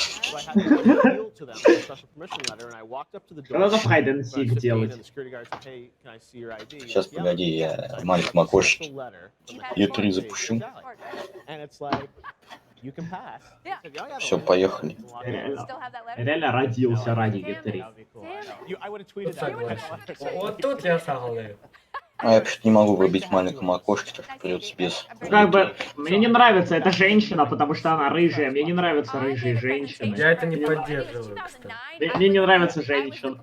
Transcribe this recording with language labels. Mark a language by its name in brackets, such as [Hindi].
[English] So I had to appeal to them with a special permission letter, and I walked up to the door. [Russian] Надо в hide and seek [English] And [Russian] делать. [English] the security guard said, hey, can I see your ID? [Russian] Сейчас, погоди, я в маленьком окошечке E3 запущу. [English] And it's like, you can pass. [Russian] Все, поехали. Реально родился ради E3. [English] I would have tweeted that. [Russian] Вот тут я согласен. А я вообще не могу выбить в маленьком окошке, так что придется без. Как бы, мне не нравится эта женщина, потому что она рыжая. Мне не нравятся рыжие женщины. Я это не поддерживаю, кстати. Мне не нравится женщина.